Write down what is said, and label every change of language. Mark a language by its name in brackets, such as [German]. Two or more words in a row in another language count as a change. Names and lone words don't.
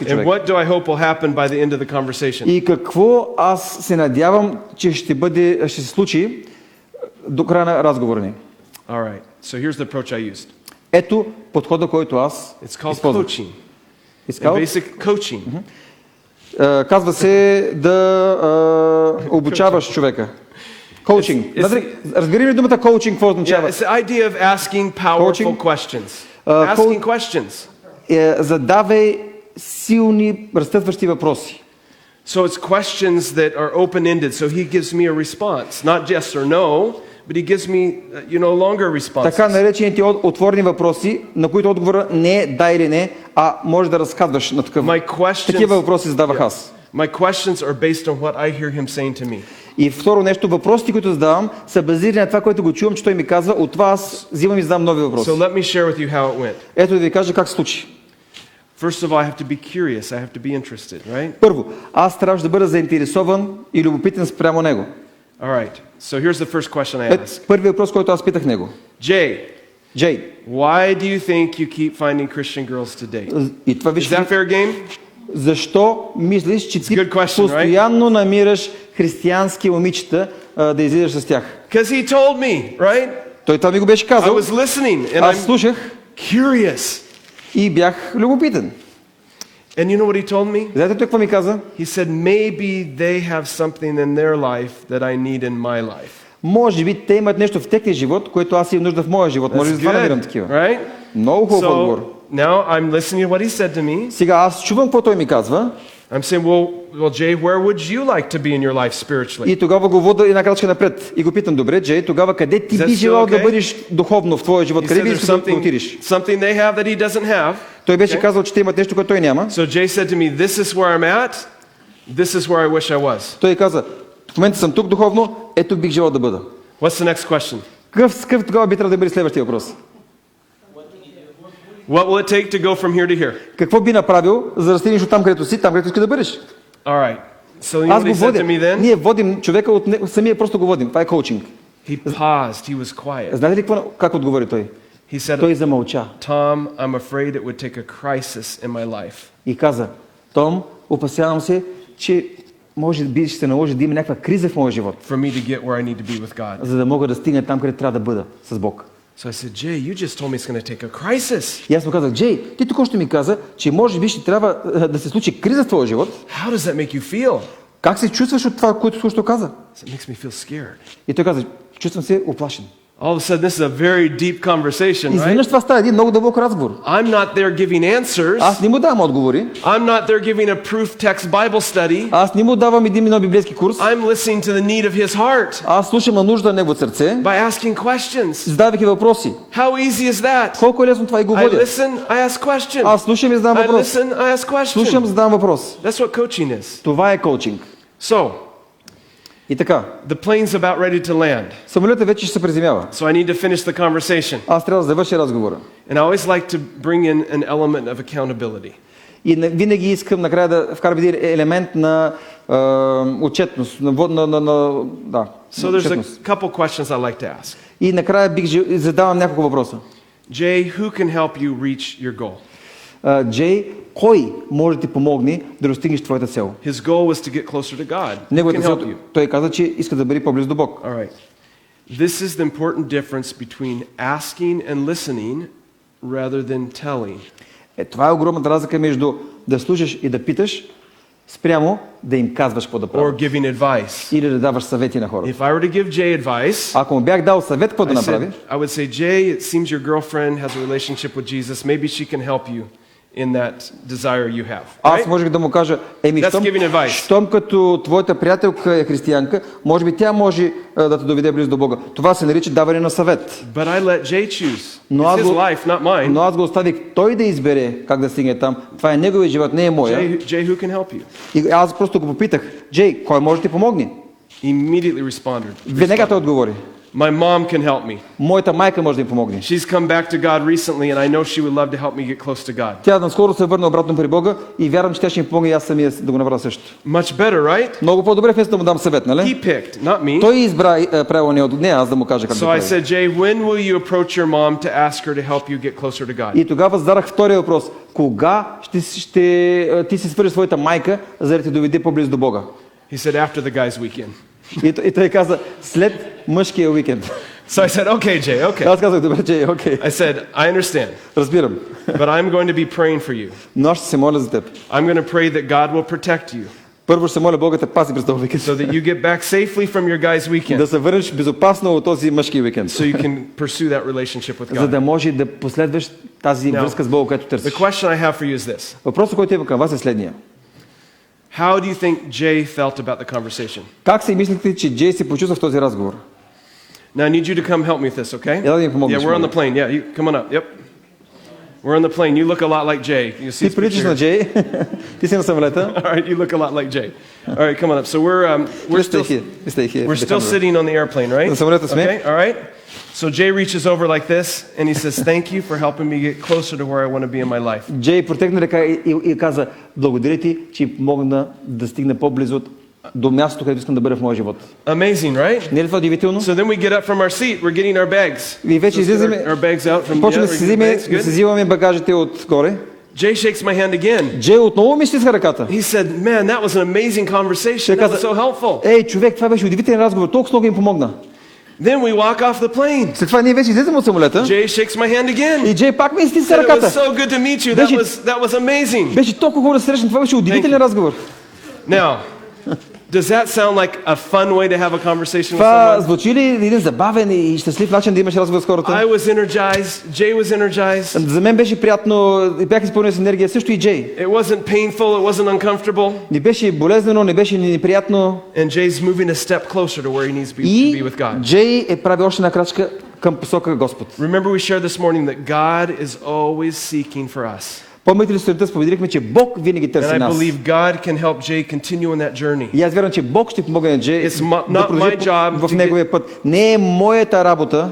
[English] And [Bulgarian] човек? [English] what do I hope will happen by the end of the conversation? [Bulgarian] И какво аз се надявам, че ще се случи до края на разговора ни? [English] All right. So here's the approach I used. [Bulgarian] Ето подхода, който аз [English] It's called [Bulgarian] използвах. [English] coaching. It's And called? basic coaching. [Bulgarian] Казва се да обучаваш човека. Коучинг. Разбери ли думата коучинг, какво [English] Yeah, [Bulgarian] означава? [English] it's the idea of asking powerful Coaching. questions. Asking questions. [Bulgarian] Задавай силни, разтътващи въпроси. [English] So it's questions that are open-ended. So he gives me a response, not yes or no, but he gives me, longer responses. [Bulgarian] Така наречените отворени въпроси, на които отговора не е да или не, а може да разказваш на такива въпроси задавах аз. My questions are based on what I hear him saying to me. И второ нещо, въпросите, които задавам, са базирани на това, което го чувам, че той ми казва. От това аз взимам и задавам нови въпроси. [English] So let me share with you how it went. [Bulgarian] Ето да ви кажа как се случи. [English] First of all, I have to be curious. I have to be interested, right? [Bulgarian] Първо, аз трябваше да бъда заинтересован и любопитен спрямо него. [English] All right. So here's the first question I ask. [Bulgarian] Първият въпрос, който аз питах него. [English] Jay, why do you think you keep finding Christian girls to date? [Bulgarian] И това [English] Is that fair game? [Bulgarian] Защо мислиш, че ти постоянно намираш християнски момичета да излизаш с тях? [English] Because he told me, right? [Bulgarian] Той това ми го беше казал. [English] I was listening and [Bulgarian] аз слушах. [English] Curious. [Bulgarian] И бях любопитен. [English] And you know what he told me? [Bulgarian] Знаете какво ми каза? [English] He said, maybe they have something in their life that I need in my life. [Bulgarian] Може би те имат нещо в техния живот, което аз имам нужда в моя живот. Може би да намирам такива. [English] Right? [Bulgarian] Много хубав отговор. [English] Now I'm listening to what he said to me. [Bulgarian] Сега аз чувам какво той ми казва. [English] I'm saying, well, Jay, where would you like to be in your life spiritually? [Bulgarian] И тогава го вода една крачка напред. И го питам, добре, Джей, тогава къде ти би желал да бъдеш духовно в твоя живот? Къде би искал да отидеш? [English] Something they have that he doesn't have. [Bulgarian] Той беше казал, че те имат нещо, което той няма. [English] So Jay said to me, this is where I'm at. This is where I wish I was. [Bulgarian] Той каза, в момента съм тук духовно, ето бих желал да бъда. [English] What's the next question? [Bulgarian] Какъв тогава би трябвало да бъде следващия въпрос? [English] What will it take to go from here to here? [Bulgarian] Какво би направил, за да стигнеш от там, където си, там, където искаш да бъдеш? [English] All right. So you know what he said to me then? [Bulgarian] Ние водим човека от самия просто го водим. Това е коучинг. [English] He paused. He was quiet. [Bulgarian] Знаете ли как отговори той? [English] He said, [Bulgarian] той замълча. [English] Tom, I'm afraid it would take a crisis in my life. [Bulgarian] И каза, Том, опасявам се, че може би ще се наложи да има някаква криза в моя живот. [English] For me to get where I need to be with God. [Bulgarian] За да мога да стигна там, където трябва да бъда с Бог. [English] So I said, Jay, you just told me it's going to take a crisis. [Bulgarian] И аз му казах, Джей, ти току-що ми каза, че може би ще трябва да се случи криза в твоя живот. [English] How does that make you feel? [Bulgarian] Как се чувстваш от това, което току-що каза? [English] It makes me feel scared. [Bulgarian] И той каза, чувствам се уплашен. [English] All of a sudden, this is a very deep conversation, [Bulgarian] Изведнъж това става един много дълбок разговор. [English] I'm not there giving answers. [Bulgarian] Аз не му давам отговори. [English] I'm not there giving a proof text Bible study. [Bulgarian] Аз не му давам един библейски курс. [English] I'm listening to the need of his heart. [Bulgarian] Аз слушам на нужда на неговото сърце. [English] By asking questions. [Bulgarian] Задавайки въпроси. [English] How easy is that? [Bulgarian] Колко е лесно това и го водя. [English] I listen, I ask questions. [Bulgarian] Аз слушам и задавам въпрос. [English] I listen, I ask questions. [Bulgarian] Слушам, задавам въпрос. [English] That's what coaching is. [Bulgarian] Това е коучинг. [English] So, [Bulgarian] и така. [English] The plane's about ready to land. [Bulgarian] Самолетът вече ще се приземява. [English] So I need to finish the conversation. [Bulgarian] Аз трябва да завърша разговора. [English] And I always like to bring in an element of accountability. [Bulgarian] И винаги искам накрая да вкарам един елемент на отчетност, да. [English] So there's a couple questions I like to ask. [Bulgarian] И накрая задавам няколко въпроса. [English] Jay, who can help you reach your goal? [Bulgarian] Джей, кой може да ти помогне да достигнеш твоята цел? [English] His goal was to get closer to God. [Bulgarian] Неговата цел, той каза, че иска да бъде по-близо до Бог. [English] All right. This is the important difference between asking and listening rather than telling. [Bulgarian] Това е огромната разлика между да слушаш и да питаш спрямо да им казваш какво да [English] or [Bulgarian] правят. [English] giving advice. [Bulgarian] Или да даваш съвети на хората. [English] If I were to give Jay advice, [Bulgarian] Ако му бях дал съвет какво да направи, [English] I would say, Jay, it seems your girlfriend has a relationship with Jesus. Maybe she can help you in that desire you have. [Bulgarian] аз можех да му кажа, [English] That's giving advice. [Bulgarian] щом като твоята приятелка е християнка, може би тя може да те доведе близо до Бога. Това се нарича даване на съвет. [English] But I let Jay choose. [Bulgarian] Но [English] It's his life, not mine. [Bulgarian] но аз го оставих той да избере как да стигне там. Това е неговият живот, не е моя. [English] Jay, who can help you? [Bulgarian] И аз просто го попитах, Джей, кой може да ти помогне? [English] Immediately responded. [Bulgarian] Веднага той отговори. [English] My mom can help me. [Bulgarian] Моята майка може да ми помогне. [English] She's come back to God recently and I know she would love to help me get close to God. [Bulgarian] Тя наскоро се върна обратно при Бога и вярвам, че тя ще ми помогне и аз самия да го направя също. [English] Much better, right? [Bulgarian] Много по-добре вместо да му дам съвет, нали? [English] He picked, not me. [Bulgarian] Той избра правилния, не аз да му кажа как да [English] So I [Bulgarian] прави. [English] said, Jay, when will you approach your mom to ask her to help you get closer to God? [Bulgarian] И тогава зададах втория въпрос. Кога ще ти си свържеш своята майка, за да те доведе по-близо до Бога? [English] He said, after the guys' weekend. [Bulgarian] И той каза, след мъжкия уикенд. [English] So I said, okay, Jay, okay. [Bulgarian] Аз казах, добре, Джей, окей. I said, I understand, Разбирам. [English] but I'm going to be praying for you. [Bulgarian] Но аз ще се моля за теб. [English] I'm going to pray that God will protect you [Bulgarian] Първо ще се моля Бога те пази през този уикенд. [English] so that you get back safely from your guys' [Bulgarian] Да [English] weekend [Bulgarian] се върнеш безопасно от този мъжки уикенд. [English] so you can pursue that relationship with [Bulgarian] За [English] God. [Bulgarian] да може да последваш тази връзка с Бога, която [English] The [Bulgarian] търсиш. [English] question I have for you is this. [Bulgarian] Въпросът, който има към вас е следния. [English] How do you think Jay felt about the conversation? [Bulgarian] Как си мислите, че Джей се почувства в този разговор? [English] Now I need you to come help me with this, okay? [Bulgarian] Ела да ми помогнеш. [English] Yeah, we're on the plane. Yeah, you come on up. Yep. We're on the plane. You look a lot like Jay. You see [Bulgarian] Ти приличаш на Джей. Ти си на самолета. [English] All right, you look a lot like Jay. All right, come on up. So we're still sitting on the airplane, right? [Bulgarian] На самолета сме. [English] Okay, all right. So Jay reaches over like this and he says, "Thank you for helping me get closer to where I want to be in my life." [Bulgarian] Джей протегна ръка и каза, благодаря ти, че ми помогна да стигна по-близо до мястото, където искам да бъда в моя живот. [English] Amazing, right? [Bulgarian] Не е ли това удивително? [English] So then we get up from our seat. We're getting our bags. [Bulgarian] И вече излизаме, [English] Our bags out from [Bulgarian] почваме [English] yeah, [Bulgarian] да си взимаме багажите отгоре. [English] Jay shakes my hand again. [Bulgarian] Джей отново ми стиска ръката. [English] He said, "Man, that was an amazing conversation. That was so helpful." [Bulgarian] Ей, човек, това беше удивителен разговор, толкова много им помогна. [English] Then we walk off the plane. [Bulgarian] След това ние вече излизаме от самолета. [English] Jay shakes my hand again. [Bulgarian] И Джей пак ми стиска [English] Said, "It was [Bulgarian] ръката. [English] so good to meet you. That was amazing." [Bulgarian] Беше толкова хубаво да срещнем, това беше удивителен разговор. [English] Now, does that sound like a fun way to have a conversation with [Bulgarian] Това [English] someone? [Bulgarian] звучи ли един забавен и щастлив начин да имаш разговор с хората? [English] I was energized. Jay was energized. [Bulgarian] За мен беше приятно, бях изпълнен с енергия, също и Джей. [English] It wasn't painful. It wasn't uncomfortable. [Bulgarian] Не беше болезнено, не беше неприятно. [English] And Jay's moving a step closer to where he needs to be [Bulgarian] И [English] with God. [Bulgarian] Джей е прави още една крачка към посока Господ. [English] Remember we shared this morning that God is always seeking for us. [Bulgarian] Помните ли сутринта споделихме, че Бог винаги [English] And [Bulgarian] търси [English] I [Bulgarian] нас. [English] believe God can help Jay continue on that journey. [Bulgarian] И аз вярвам, че Бог ще помогне на Джей [English] It's not [Bulgarian] да [English] my [Bulgarian] продължи [English] job [Bulgarian] в [English] to [Bulgarian] неговия път. Не е моята работа